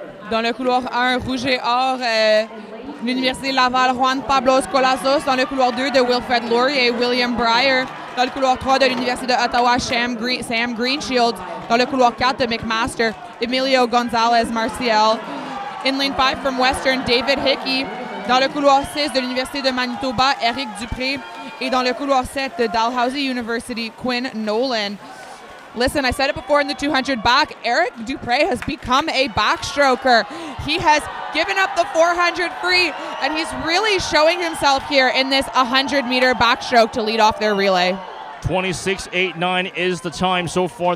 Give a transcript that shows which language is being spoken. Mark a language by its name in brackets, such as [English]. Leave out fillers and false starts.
[French] Dans le couloir 1, Rouge et Or, l'Université Laval, Juan Pablo Scolazos. Dans le couloir 2 de Wilfred Laurier et William Breyer. Dans le couloir 3 de l'Université d'Ottawa, Sam Greenshield. Dans le couloir 4 de McMaster, Emilio Gonzalez Marcial. [English] In lane 5 from Western, David Hickey. [French] Dans le couloir 6 de l'Université de Manitoba, Eric Dupré. Et dans le couloir 7 de Dalhousie University, Quinn Nolan. [English] Listen, I said it before in the 200 back, Eric Dupré has become a backstroker. He has given up the 400 free, and he's really showing himself here in this 100-meter backstroke to lead off their relay. 26.89 is the time so far.